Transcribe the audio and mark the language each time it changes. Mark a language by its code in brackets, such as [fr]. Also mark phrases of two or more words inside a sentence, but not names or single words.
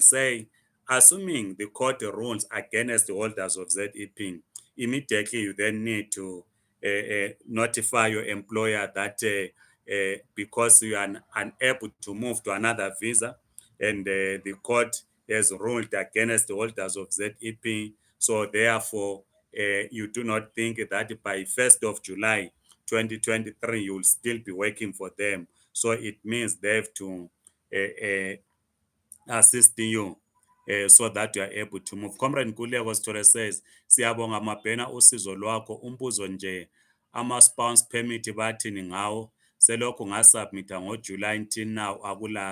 [en] Say, assuming the court rules against the holders of ZEP, immediately you then need to notify your employer that because you are unable to move to another visa, and the court has ruled against the holders of ZEP, so therefore you do not think that by 1st of July 2023 you will still be working for them. So it means they have to assist you so that you are able to move. Comrade Nkululeko Sithole says, [nd] siyabonga mabhena usizo lwakho, umbuzo nje ama-spouse permit bathini ngawo, selokhu ngasubmitha ngoJuly [en] until now [nd] akula